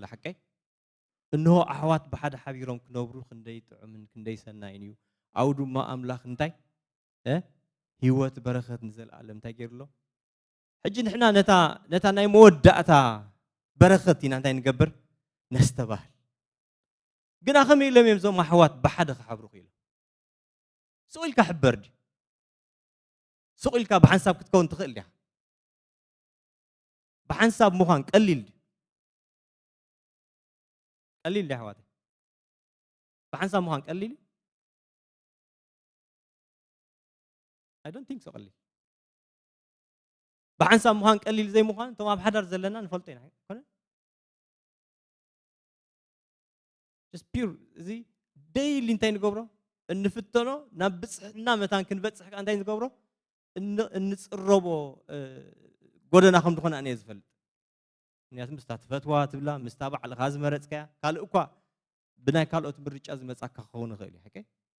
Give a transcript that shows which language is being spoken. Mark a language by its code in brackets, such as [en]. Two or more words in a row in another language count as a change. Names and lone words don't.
[ti] ሓቀይ እንሆ ኣሕዋት ብሓደ ሓቢሮም ክነብሩ ክንደይ ጥዑምን ክንደይ ሰናይን እዩ ኣው ድማ ኣምላኽ እንታይ ህይወት በረኸት ንዘለኣለም እንታይ ገይሩሎ ሕጂ ንሕና ነታ ናይ መወዳእታ በረኸት ኢና እንታይ ንገብር ነስተባህል ግና ከመይ ኢሎም እዮም እዞም ኣሕዋት ብሓደ ክሓብሩ ክኢሎም ስቑኢልካ ሕበር ዲ ስቑኢልካ ብሓንሳብ ክትከውን ትኽእል ዲኻ ብሓንሳብ ምዃን ቀሊል ዲ ቀሊል ዲ ኣሕዋተይ ብሓንሳብ ምዃን ቀሊል [en] I don't think so [ti] ቀሊል ብሓንሳብ ምዃን ቀሊል ዘይምዃን እቶም ኣብ ሓዳር ዘለና ንፈልጦ ኢና ኮነ [en] just pure [ti] እዚ ዴይሊ እንታይ ንገብሮ እንፍተኖ ናብ ብፅሕና መታን ክንበፅሕ እንታይ ንገብሮ እንፅረቦ ጎደና ከም ዝኾነ ኣነ ዝፈልጥ ምክንያቱ ምስታ ትፈትዋ ትብላ ምስታ ባዕልኻ ዝመረፅካያ ካልእ እኳ ብናይ ካልኦት ምርጫ ዝመፃካ ክኸውን ይኽእል እዩ ሓቀይ